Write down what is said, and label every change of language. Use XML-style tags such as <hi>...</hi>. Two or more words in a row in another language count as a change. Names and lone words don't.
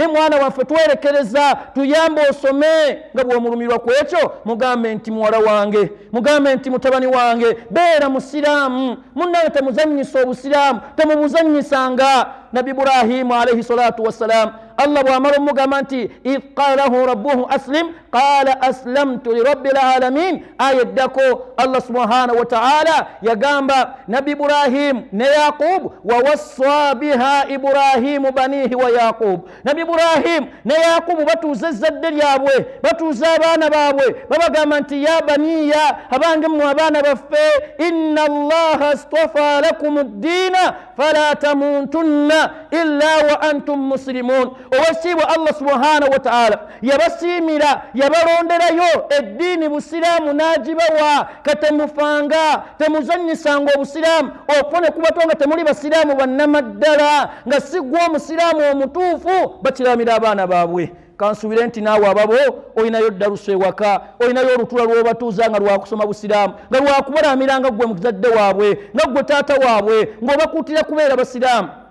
<lg>mwana waffe twerekereza tuyambe osome nga bw'omulumirwa ku ekyo mugambe nti muwala wange mugambe nti mutabani wange beera musiraamu munnange temuzannyisa obusiraamu temubuzannyisanga nabi Ibrahimu</lg> <ar>عليه الصلاة والسلام</ar> <lg>Allah bw'amala omugamba nti</lg> <ar>إذ قال له ربه أسلم قال أسلمت لرب العالمين</ar> <lg>aya eddako Allah</lg> <ar>سبحانه وتعالى</ar> <lg>yagamba nabi Ibrahim ne Yaqub</lg> <ar>ووصى بها إبراهيم بنيه ويعقوب</ar> <lg>nabi Ibrahim ne Yaqub batuuza ezzadde lyabwe batuuza abaana baabwe babagamba nti</lg> <ar>يا بني</ar> <lg>abange mmwe abaana baffe</lg> <ar>إن الله اصطفى لكم الدين فلا تموتن إلا وأنتم مسلمون owekitiibwa Allah سبحانه وتعالى</ar> <lg>yabasiimira yabalonderayo eddiini busiraamu n'agibawa katemufanga temuzannyisanga obusiraamu okufune kubato nga temuli basiraamu bannamaddala nga siggwa omusiraamu omutuufu bakiramira abaana baabwe kansuubire nti naawe ababo olinayo darusu ewaka olinayo olutula lw'obatuuza nga lwakusoma busiraamu nga lwakubalaamira nga ggwe muzadde waabwe nga ggwe taata waabwe ng'obakuutira kubeera basiraamu</lg>